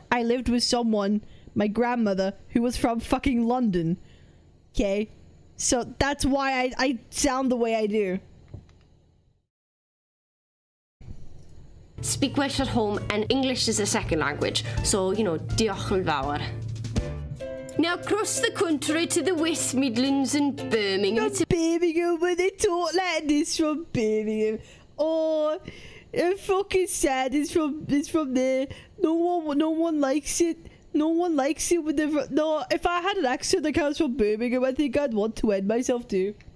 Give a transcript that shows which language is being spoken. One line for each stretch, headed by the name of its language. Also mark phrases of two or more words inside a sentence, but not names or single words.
English: I lived with someone, my grandmother, who was from fucking London. Okay? So that's why I sound the way I do. Speak Welsh at home, and English is a second language. So, you know,
Welsh: diolch yn fawr.
English: Now across the country to the West Midlands and Birmingham. Birmingham, when they talk like this from Birmingham. Oh, it's fucking sad. It's from there. No one likes it. No one likes it when they're no. If I had an accent that comes from Birmingham, I think I'd want to end myself too.